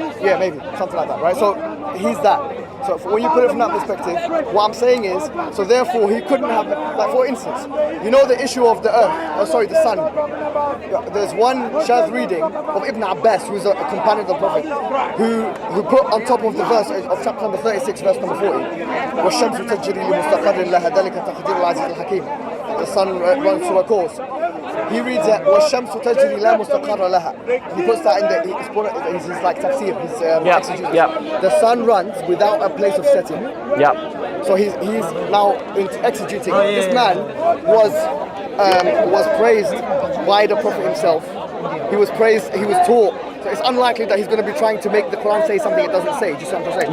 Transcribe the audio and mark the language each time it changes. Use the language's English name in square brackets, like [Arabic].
[English] Yeah, maybe, something like that, right? So he's that. So when you put it from that perspective, what I'm saying is, so therefore he couldn't have, like for instance, you know the issue of the the sun. There's one Shadh reading of Ibn Abbas, who's a companion of the Prophet, who put on top of the verse of chapter number 36, verse number 40, [Arabic] وَالشَّمْسُ تَجْرِي لِمُسْتَقَرٍ لَهَا ذَلِكَ تَقْدِيرُ الْعَزِيزِ الْحَكِيمِ. [English] The sun runs through a course. He reads that [Arabic] وَالشَّمْسُ تَجْرِي لَا مُسْتَقَرَّ لَهَا. [English] He puts that in his like tafsir, his exegesis. Yeah. The sun runs without a place of setting. Yeah. So he's now exegeting. This man was praised by the Prophet himself. He was praised, he was taught. So it's unlikely that he's going to be trying to make the Quran say something it doesn't say. Do you see what I'm saying?